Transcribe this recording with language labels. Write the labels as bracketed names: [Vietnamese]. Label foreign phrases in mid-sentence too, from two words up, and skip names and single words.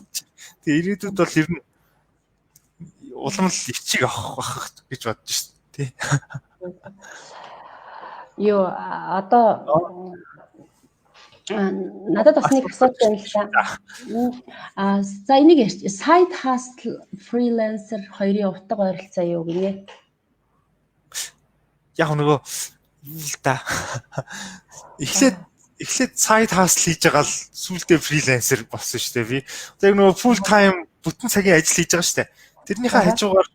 [Mongolian] Тэгээ ирээдүйд бол ер нь улам л ичиг авах бах гэж бодож шүү дээ. Юу одоо надад бас нэг асуулт байна л да. За энийг [English] side hustle [Mongolian] freelancer хоёрын утга ойролцоо юу гинэ? Яг нөгөө л да. Эхлээд [English] side hustle [Mongolian] хийж байгаа л сүүлдээ freelancer болсон шүү дээ би. Одоо нөгөө [English] full time [Mongolian] бүтэн цагийн ажил хийж байгаа шүү дээ.